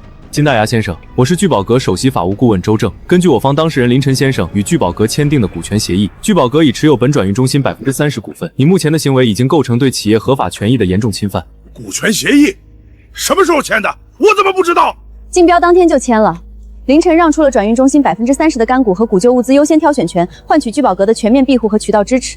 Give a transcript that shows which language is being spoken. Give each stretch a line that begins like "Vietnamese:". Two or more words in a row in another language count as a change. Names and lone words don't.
Chinese: 金大牙先生，我是聚宝阁首席法务顾問周正。根据我方当事人林晨先生与聚宝阁签订的股权協議，聚寶閣已持有本轉運中心30%股份。你目前的行為已經構成對企業合法權益的嚴重侵犯。股權協議什麼時候簽的？我怎麼不知道？競標當天就簽了。凌晨讓出了轉運中心30%的乾股和古舊物資優先挑選權，換取聚寶閣的全面庇護和渠道支持。